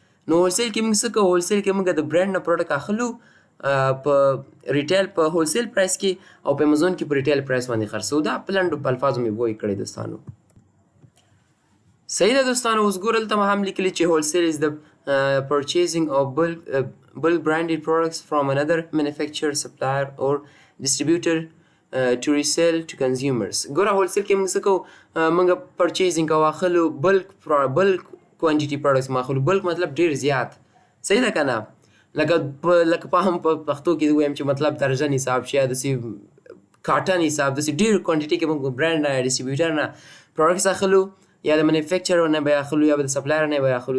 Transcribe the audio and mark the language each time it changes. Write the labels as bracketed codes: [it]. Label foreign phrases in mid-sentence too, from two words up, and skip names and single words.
[ps] نو هولسیل کې موږ څه کوو؟ هولسیل کې موږ د برانډ نه پروډکټ اخلو په ریټیل په [en] wholesale price [ps] کې او په امازون کې په [en] retail price [ps] باندې خرڅوو. دا په لنډو په الفاظو مې وایي کړی دوستانو. صحیح ده دوستانو. اوس ګوره دلته ما هم لیکلي چې [en] wholesale is the purchasing of bulk branded products from another manufacturer, supplier or distributor to resell to consumers. [ps] ګوره هولسیل کې موږ څه کوو؟ موږ پرچیزینګ کوو، اخلو [en] bulk quantity products [ps] ما اخلو. بلک مطلب ډېر زیات. صحیح ده که نه؟ لکه په هم په پښتو کې وایم چې مطلب درجن حساب شي، یا داسې کاټن حساب، داسې ډېر کوانټیټي کې موږ برانډ نه یا ډسټریبیوټر نه پروډکټس اخلو، یا د مینوفیکچرر نه به اخلو، یا به د سپلایر نه به اخلو.